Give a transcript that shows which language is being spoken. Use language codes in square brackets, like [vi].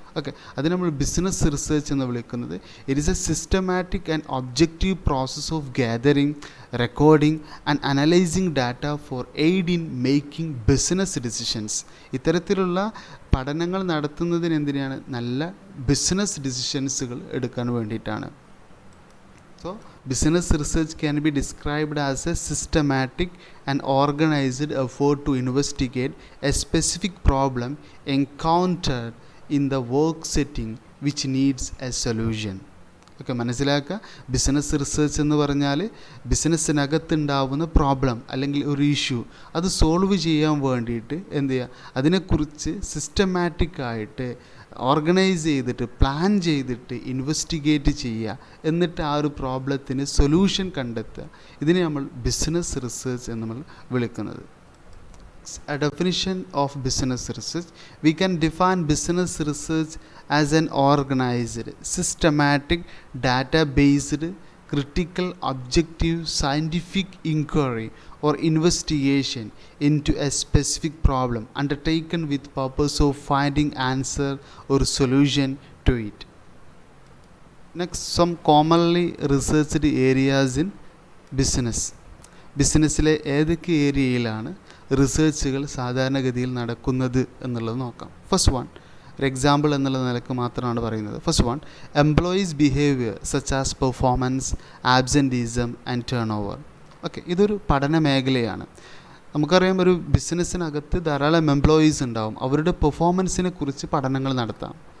[ml] Okay, അതിന് നമ്മൾ business research എന്ന് വിളിക്കുന്നത്. [en] It is a systematic and objective process of gathering, recording and analysing data for aid in making business decisions. [ml] ഇത്തരത്തിലുള്ള പഠനങ്ങൾ നടത്തുന്നതിന് എന്തിനാണ്? നല്ല ബിസിനസ് ഡിസിഷൻസുകൾ എടുക്കാൻ വേണ്ടിയിട്ടാണ്. [en] So, business research can be described as a systematic and organized effort to investigate a specific problem encountered in the work setting which needs a solution. [ml] Okay, മനസ്സിലാക്കുക. Business research എന്ന് പറഞ്ഞാൽ ബിസിനസ്സിനകത്തുണ്ടാവുന്ന പ്രോബ്ലം അല്ലെങ്കിൽ ഒരു issue അത് solve ചെയ്യാൻ വേണ്ടിയിട്ട് എന്ത് ചെയ്യുക, അതിനെക്കുറിച്ച് സിസ്റ്റമാറ്റിക്കായിട്ട് ഓർഗനൈസ് ചെയ്തിട്ട് പ്ലാൻ ചെയ്തിട്ട് ഇൻവെസ്റ്റിഗേറ്റ് ചെയ്യുക, എന്നിട്ട് ആ ഒരു പ്രോബ്ലത്തിന് സൊല്യൂഷൻ കണ്ടെത്തുക. ഇതിനെ നമ്മൾ ബിസിനസ് റിസർച്ച് എന്ന് നമ്മൾ വിളിക്കുന്നത്. [en] A definition of business research: we can define business research as an organized, systematic, data-based, critical, objective, scientific inquiry or investigation into a specific problem undertaken with purpose of finding answer or solution to it. Next, some commonly researched areas in business. [ml] ബിസിനസ്സിലെ ഏതൊക്കെ ഏരിയയിലാണ് റിസർച്ചുകൾ സാധാരണഗതിയിൽ നടക്കുന്നത് എന്നുള്ളത് നോക്കാം. [en] first one, [ml] ഒരു example എന്നുള്ള നിലക്ക് മാത്രമാണ് പറയുന്നത്. [en] First one, employees behaviour such as performance, absenteeism and turnover. [ml] Okay, ഇതൊരു പഠന മേഖലയാണ്. നമുക്കറിയാം, ഒരു ബിസിനസ്സിനകത്ത് ധാരാളം എംപ്ലോയീസ് ഉണ്ടാവും, അവരുടെ പെർഫോമൻസിനെ കുറിച്ച് പഠനങ്ങൾ നടത്താം.